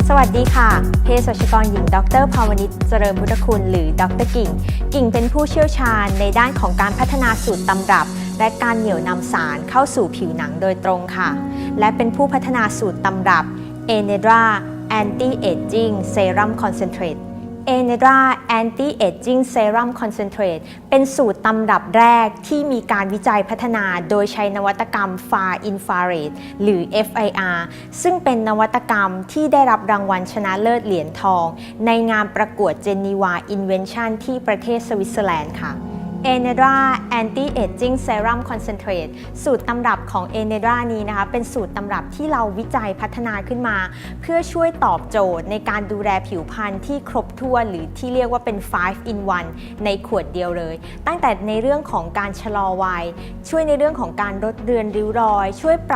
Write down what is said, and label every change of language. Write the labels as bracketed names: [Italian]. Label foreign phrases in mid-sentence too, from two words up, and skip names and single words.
[Thai] ดีค่ะเภสัชกรหญิงดรภาวนิชเจริญพุทธคุณหรือดร. กิ่งเป็นผู้เชี่ยวชาญในด้านของการพัฒนาสูตรตำรับและการเหนี่ยวนำสารเข้าสู่ผิวหนังโดยตรงค่ะและเป็นผู้พัฒนาสูตรตำรับ Enedra Anti-Aging Serum Concentrate Enedra Anti-Aging Serum Concentrate เป็นสูตรตำรับแรกที่มีการวิจัยพัฒนาโดยใช้นวัตกรรม [English] Far Infrared [Thai] หรือ FIR ซึ่งเป็นนวัตกรรมที่ได้ รับรางวัลชนะเลิศเหรียญทองในงานประกวด Geneva Invention ที่ประเทศสวิตเซอร์แลนด์ค่ะ Enedra Anti-Aging Serum Concentrate สูตรตำรับของ Enedra นี้นะคะเป็นสูตรตำรับที่เราวิจัยพัฒนาขึ้นมาเพื่อช่วยตอบโจทย์ในการดูแลผิวพรรณที่ครบถ้วนหรือที่เรียกว่าเป็น 5 in 1 ในขวดเดียวเลยตั้งแต่ในเรื่องของการชะลอวัยช่วยในเรื่องของการลดเลือนริ้วรอยช่วยป